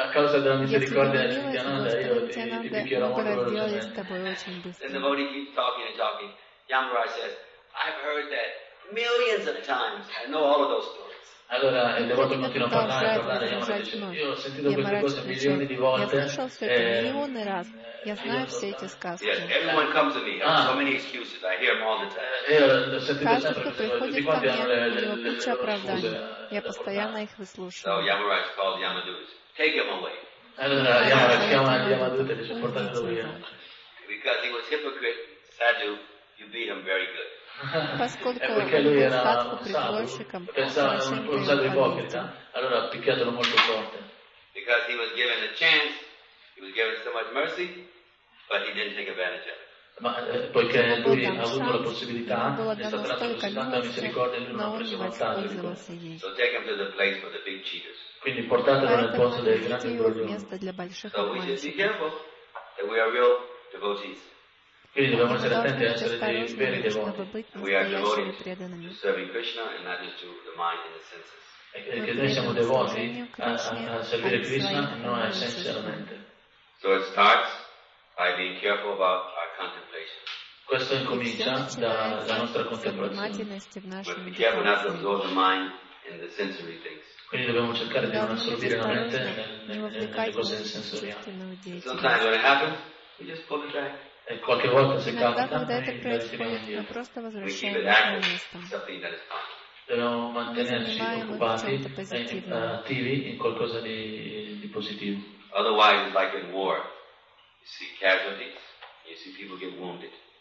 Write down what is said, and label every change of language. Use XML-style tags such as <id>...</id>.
<it>causa della misericordia di Nityananda, io ti picchierò molto velocemente.</it> <en>And the devotee keeps talking and talking. Yamaraj says, I've heard that millions of times. I know all of those stories.</en> <it>Allora il devoto continua a parlare. Io ho sentito queste cose milioni di volte.</it> <ru>Я слышал все это миллионы раз. Я знаю все эти сказки.</ru> <en>Yes, everyone comes to me. I have so many excuses. I hear them all the time.</en> <ru>Каждый, кто приходит ко мне, у него куча оправданий. Я постоянно их выслушиваю.</ru> <en>So Yamaraj called Yamadutas. Take him away. Yamaraj called Yamadutas.</en> <it>Portate lo via.</it> <en>Because he was hypocrite, Sadhu, you beat him very good.</en> <ru>Поскольку он был садху притворщиком, он садху ипокрита.</ru> <it>Allora picchiatelo molto forte.</it> <en>Because he was given a chance. He was given so much mercy, but he didn't take advantage of it.</en> <it>Ma poiché lui ha avuto la possibilità, è stato dato così tanta misericordia, lui non ha preso vantaggio.</it> <en>So take him to the place for the big cheaters.</en> <it>Quindi portatelo nel posto dei grandi broglioni.</it> <en>So we should be careful that we are real devotees.</en> <it>Quindi dobbiamo essere attenti a essere dei veri devoti.</it> <en>We are devoted to serving Krishna and not just to the mind and the senses.</en> <it>Che noi siamo devoti a servire Krishna, non essenzialmente.</it> <en>So it starts by being careful about our contemplation.</en> <it>Questo incomincia dalla nostra contemplazione.</it> <en>But be careful not to absorb the mind in the sensory things.</en> <it>Quindi dobbiamo cercare di non assorbire la mente nelle cose sensoriali.</it> <en>Sometimes when it happens, we just pull it back.</en> <it>E qualche volta se capita,</it> <ru>просто возвращаем на место.</ru> <it>Dobbiamo mantenerci occupati e attivi in qualcosa di positivo.</it> <en>Otherwise, like in war, you see casualties, you see people get wounded.</en>